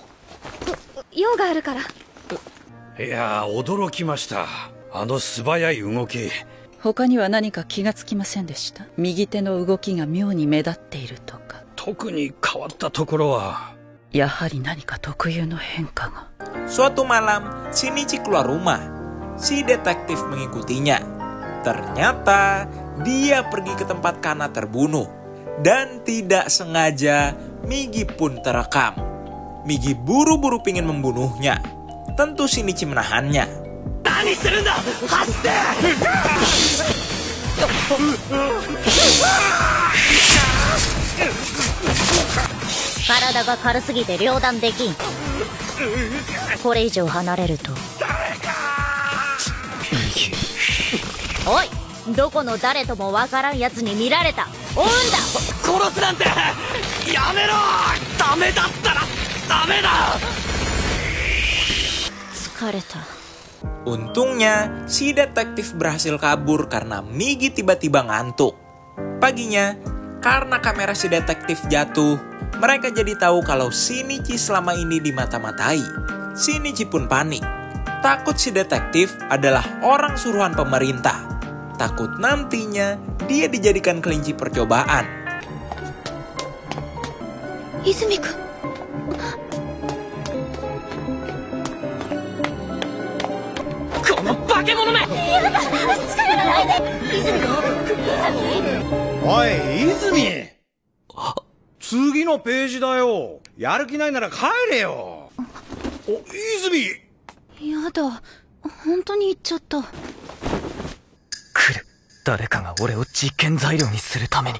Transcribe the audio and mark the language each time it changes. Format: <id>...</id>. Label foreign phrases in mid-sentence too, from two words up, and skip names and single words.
<ja>用があるから。いやー、驚きました。あの素早い動き。他には何か気がつきませんでした？右手の動きが妙に目立っているとか。特に変わったところは。やはり何か特有の変化が。</ja> <id>Suatu malam, Shinichi keluar rumah. Si detektif mengikutinya. Ternyata dia pergi ke tempat Kana terbunuh. Dan tidak sengaja Migi pun terekam. Migi buru-buru pingin membunuhnya. Tentu Shinichi menahannya.</id> <ja>Karadaが軽すぎて両断できん。これ以上離れると。おい、どこの誰ともわからんやつに見られた。追うんだ。殺すなんてやめろ。ダメだったらダメだ。疲れた。</ja> <id>Untungnya, si detektif berhasil kabur karena Migi tiba-tiba ngantuk. Paginya, karena kamera si detektif jatuh, mereka jadi tahu kalau Shinichi selama ini dimata-matai. Shinichi pun panik. Takut si detektif adalah orang suruhan pemerintah. Takut nantinya dia dijadikan kelinci percobaan.</id> <ja>Izumi-kun. この 化け物 め! やだ！ つかれら ないで！ Izumi-kun! Izumi! おい、泉！次のページだよ。やる気ないなら帰れよ。お、泉！やだ、本当に行っちゃった。来る。誰かが俺を実験材料にするために。</ja>